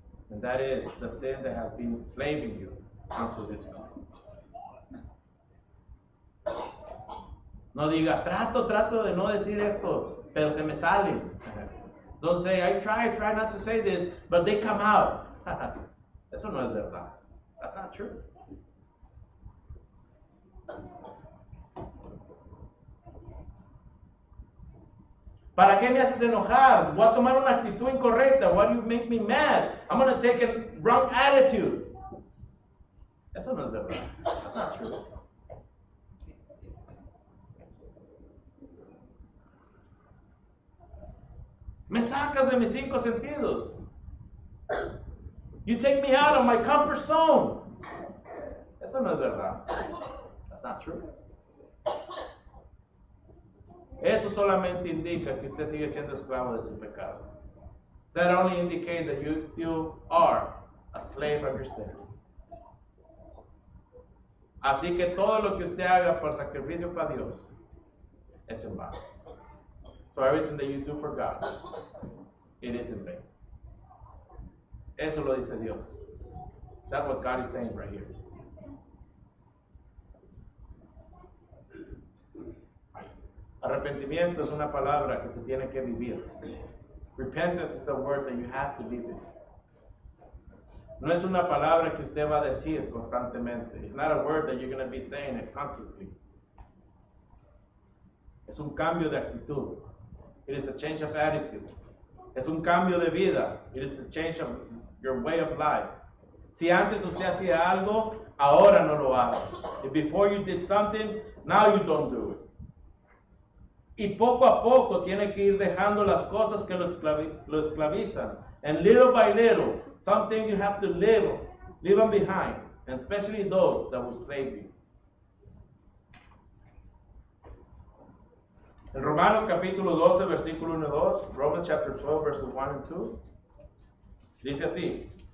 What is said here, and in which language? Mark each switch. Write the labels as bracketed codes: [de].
[en] And that is the sin that has been enslaving you unto this point. [es] No diga, trato de no decir esto, pero se me sale. [en] Don't say, I try not to say this, but they come out. [es] Eso no es verdad. [en] That's not true. [es] ¿Para qué me haces enojar? Voy a tomar una actitud incorrecta. [en] Why do you make me mad? I'm going to take a wrong attitude. [es] Eso no es verdad. [en] That's not true. [es] Me sacas de mis 5 sentidos. [en] You take me out of my comfort zone. [es] Eso no es verdad. [en] That's not true. [es] Eso solamente indica que usted sigue siendo esclavo de su pecado. [en] That only indicates that you still are a slave of your sin. [es] Así que todo lo que usted haga por sacrificio para Dios es en vano. [en] So everything that you do for God, it is in vain. [es] Eso lo dice Dios. [en] That's what God is saying right here. [es] Arrepentimiento es una palabra que se tiene que vivir. [en] Repentance is a word that you have to live in. [es] No es una palabra que usted va a decir constantemente. [en] It's not a word that you're going to be saying it constantly. [es] Es un cambio de actitud. [en] It is a change of attitude. [es] Es un cambio de vida. [en] It is a change of your way of life. [es] Si antes usted hacía algo, ahora no lo hace. [en] If before you did something, now you don't do it. [es] Y poco a poco tiene que ir dejando las cosas que lo esclavizan. [en] And little by little, some things you have to leave them behind. And especially those that will slave you. [es] En Romanos capítulo 12, versículo 1 y 2, [en] Romans chapter 12, verses 1 and 2, [es] dice así.